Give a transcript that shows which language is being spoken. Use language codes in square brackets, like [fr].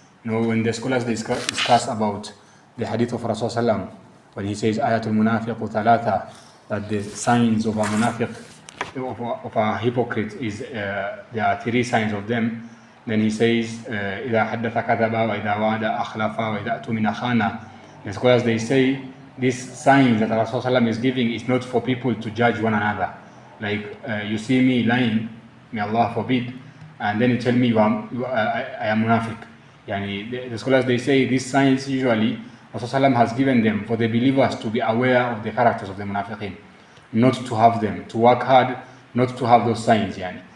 [en] You know, when the scholars discuss about the hadith of Rasulullah, when he says ayatul munafiq thalatha, that the signs of a munafiq, of a hypocrite, is there are three signs of them. Then he says [ar] إذا حدث كذب وإذا وعد أخلف وإذا أؤتمن خان. [en] The scholars, they say these signs that Rasulullah is giving is not for people to judge one another. Like you see me lying, may Allah forbid, and then you tell me I am munafiq. Yani, the scholars, they say these signs usually Rasulullah has given them for the believers to be aware of the characters of the munafiqeen, not to have them, to work hard, not to have those signs. Yani.